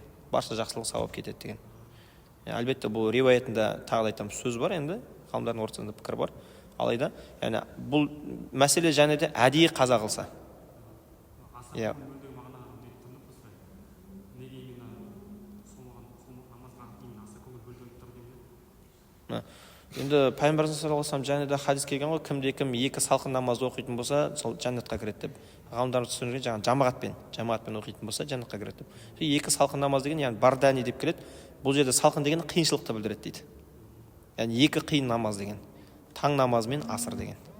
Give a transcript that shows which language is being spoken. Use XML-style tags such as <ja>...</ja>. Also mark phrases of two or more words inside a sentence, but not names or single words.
<kk>Барша жақсылық сауап кетеді деген. Әлбетте бұл риуаятында тағы да айтамыз сөз бар, енді ғалымдардың ортасында пікір бар. Алайда, бұл мәселе және де әдейі қаза қылса. Енді пайғамбарымыз</kk> <ar>صلى الله عليه وسلم</ar> <kk>және де хадис келген ғой, кімде-кім екі салқын намазды оқитын болса, сол жәннатқа кіреді деп. Ғалымдар түсіндірген, жаңағы жамағатпен оқитын болса, жәннатқа кіреді деп. Екі салқын намаз деген, яғни бардани деп келеді. Бұл жерде салқын деген қиыншылықты білдіреді дейді. Яғни екі қиын намаз деген. Таң намазы мен асыр деген.</kk>